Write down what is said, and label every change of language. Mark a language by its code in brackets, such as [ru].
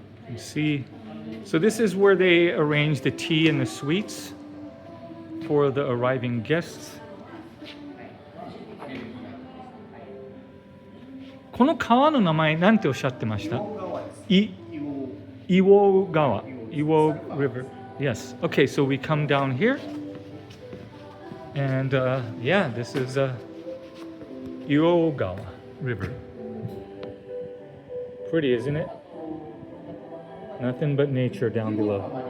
[en] You see, so this is where they arrange the tea and the sweets for the arriving guests. [ja] この川の名前なんておっしゃってました？ [en] Iwo Gawa. Iwo River. Yes. Okay, so we come down here. And yeah, this is Iwo Gawa River. Pretty, isn't it? Nothing but nature down below.